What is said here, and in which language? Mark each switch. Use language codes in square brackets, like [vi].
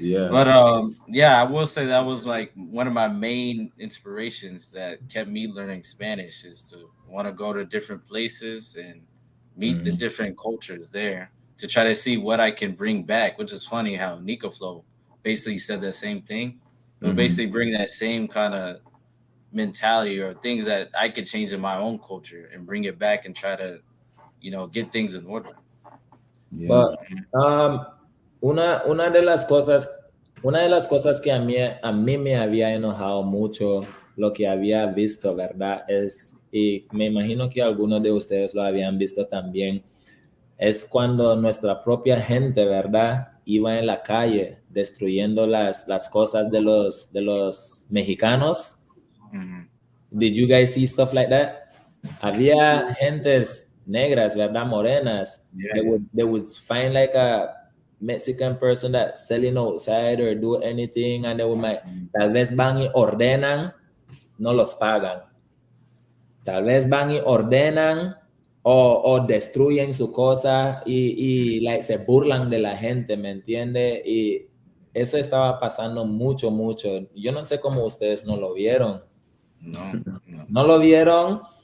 [en] But I will say that was like one of my main inspirations that kept me learning Spanish is to want to go to different places and meet the different cultures there to try to see what I can bring back, which is funny how Nico Flow basically said the same thing, but basically bring that same kind of mentality or things that I could change in my own culture and bring it back and try to, get things in order. [es] But una de las cosas que a mí me había enojado mucho, lo que había visto, ¿verdad? Y me imagino que algunos de ustedes lo habían visto también, es cuando nuestra propia gente, ¿verdad? Iba en la calle destruyendo las cosas de los mexicanos. [en] Did you guys see stuff like that? [es] Había gentes negras, ¿verdad? Morenas. [en] They would find like a Mexican person that's selling outside or do anything and they would [es] tal vez van y ordenan, no los pagan. Tal vez van y ordenan o destruyen su cosa y like se burlan de la gente, ¿me entiende? Y eso estaba pasando mucho. Yo no sé cómo ustedes no lo vieron. No lo vieron.